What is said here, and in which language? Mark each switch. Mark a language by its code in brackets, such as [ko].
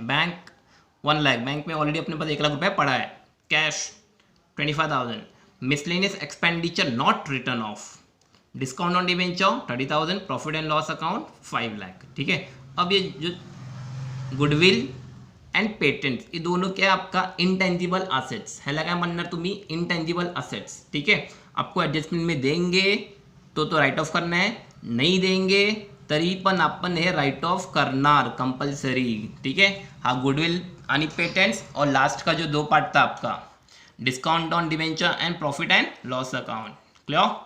[hi] Bank 1 lakh. Bank में already अपने पास 1 लाख रुपए पड़ा है. Cash 25,000. Miscellaneous expenditure not return of. Discount on debenture 30,000. Profit and loss account 5 lakh. ठीक है. अब ये जो गुडविल एंड पेटेंट्स, ये दोनों क्या आपका इंटेंजिबल असेट्स है. [mr] लगा म्हणणार तुम्ही इंटेंजिबल असेट्स. [hi] ठीक है. आपको एडजस्टमेंट में देंगे तो राइट ऑफ करना है, नहीं देंगे [mr] तरी पण आपण हे राइट ऑफ करणार कंपल्सरी. [hi] ठीक है. [mr] हा गुडविल आणि पेटेंट्स, [hi] और लास्ट का जो 2 पार्ट था आपका discount on debenture and profit and loss account. Clear?